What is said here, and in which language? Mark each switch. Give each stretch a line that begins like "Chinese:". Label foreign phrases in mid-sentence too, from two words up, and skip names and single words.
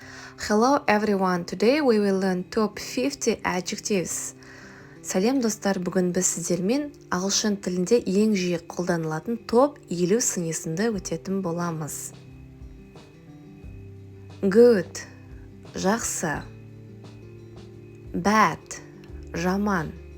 English: Hello everyone, today we will learn top 50 adjectives.
Kazakh: Сәлем достар, бүгін біз сіздермен ағылшын тілінде ең жиі қолданылатын топ 50 сын есімді өтетін боламыз. Good, жақсы. Bad, жаман.